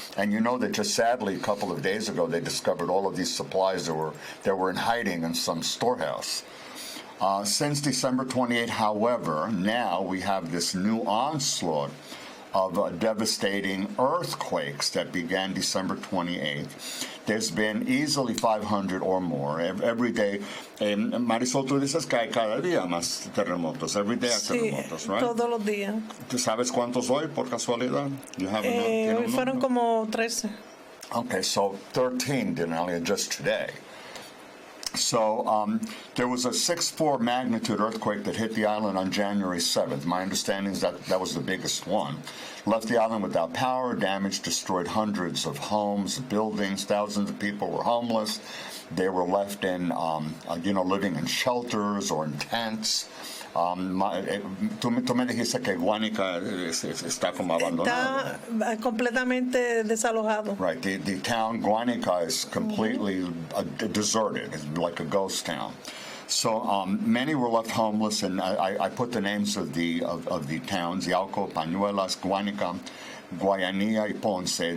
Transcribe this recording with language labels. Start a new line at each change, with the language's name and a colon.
English: And you know that just sadly a couple of days ago they discovered all of these supplies that were in hiding in some storehouse. Since December 28, however, now we have this new onslaught of devastating earthquakes that began December 28th. There's been easily 500 or more every day.
Spanish: Marisol, tú dices que hay cada día más terremotos.
English: Every day
Spanish: hay terremotos,
English: right?
Spanish: Todos los días. ¿Tú sabes cuántos hoy, por casualidad? Hoy fueron como 13.
English: Okay, so 13, Dinelia, just today. So there was a 6.4 magnitude earthquake that hit the island on January 7th. My understanding is that was the biggest one. Left the island without power, damage, destroyed hundreds of homes, buildings, thousands of people were homeless. They were left in, living in shelters or in tents.
Spanish: Tú me dijiste que Guánica está como abandonado. Está completamente desalojado.
English: Right, the town Guánica is completely deserted. It's like a ghost town. So many were left homeless, and I put the names of the towns: Yauco, Pañuelas, Guánica, Guayanilla, y Ponce.